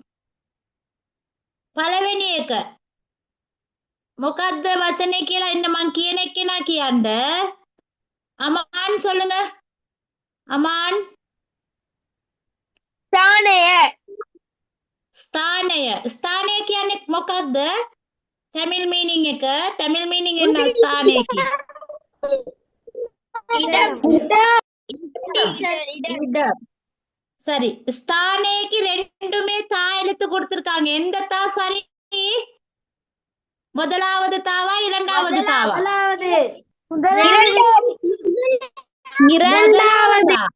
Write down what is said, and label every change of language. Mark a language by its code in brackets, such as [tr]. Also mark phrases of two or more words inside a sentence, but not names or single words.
[si] පළවෙනි එක මොකද්ද වචනේ කියලා ඉන්න මං කියන එක්කෙනා කියන්න. [ta] අමාන් சொல்லுங்க. අමාන් [si] ස්ථානය. ස්ථානය. ස්ථානය කියන්නේ මොකද්ද? [en] Tamil meaning [si] එක. [en] Tamil meaning [si] එන්න ස්ථානය කියන්නේ. [ta] இடம். சரி ஸ்தானேக்கு ரெண்டுமே தா எழுத்து கொடுத்திருக்காங்க. எந்த தா சரி? முதலாவது தாவா இரண்டாவது தாவா? இரண்டாவது.